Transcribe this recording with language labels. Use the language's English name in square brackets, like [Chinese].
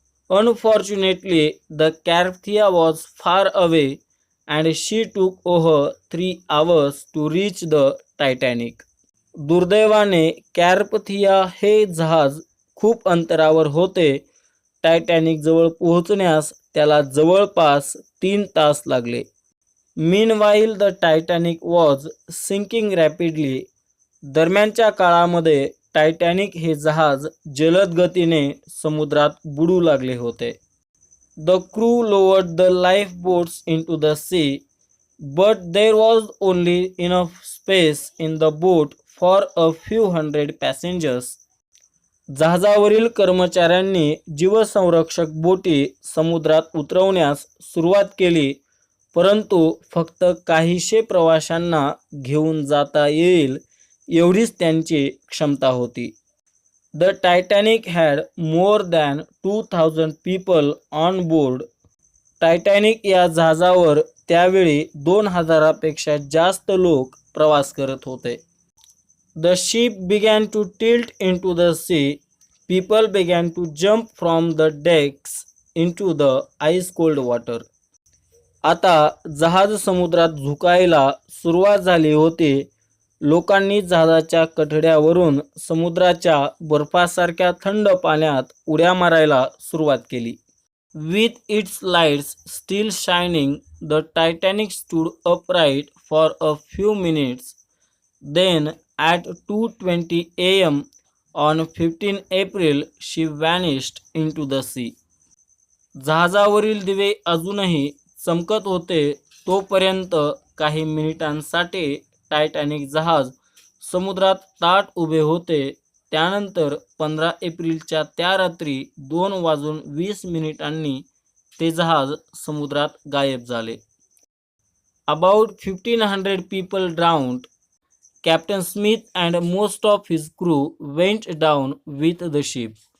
[English] Unfortunately, the Carpathia was far away and she took over 3 hours to reach the Titanic. [Marathi] दुर्दैवाने कॅरपथिया हे जहाज खूप अंतरावर होते. टायटॅनिक जवळ पोहोचण्यास त्याला जवळपास 3 तास लागले. [English] Meanwhile, the Titanic was sinking rapidly. [Marathi] दरम्यानच्या काळामध्ये टायटॅनिक हे जहाज जलद गतीने समुद्रात बुडू लागले होते. [English] The crew lowered the lifeboats into the sea, but there was only enough space in the boat for a few hundred passengers. [Marathi] जहाजावरील कर्मचाऱ्यांनी जीवसंरक्षक बोटी समुद्रात उतरवण्यास सुरुवात केली, परंतु फक्त काहीशे प्रवाशांना घेऊन जाता येईल एवढीच त्यांची क्षमता होती. [English] The Titanic had more than 2,000 people on board. [Marathi] Titanic या जहाजावर त्यावेळी 2,000पेक्षा जास्त लोक प्रवास करत होते. [English] The ship began to tilt into the sea. People began to jump from the decks into the ice-cold water. [Marathi] आता जहाज समुद्रात झुकायला सुरुवात झाली होती. लोकांनी जहाजाच्या कठड्यावरून समुद्राच्या बर्फासारख्या थंड पाण्यात उड्या मारायला सुरुवात केली. [English] With its lights still shining, the Titanic stood upright for a few minutes. Then, at 2:20 a.m. on 15 April, she vanished into the sea. [Marathi] जहाजावरील दिवे अजूनही चमकत होते तोपर्यंत काही मिनिटांसाठी टायटॅनिक जहाज समुद्रात ताठ उभे होते. त्यानंतर 15 एप्रिलच्या त्या रात्री 2:20 ते जहाज समुद्रात गायब झाले. [English] About 1,500 people drowned. Captain Smith and most of his crew went down with the ship.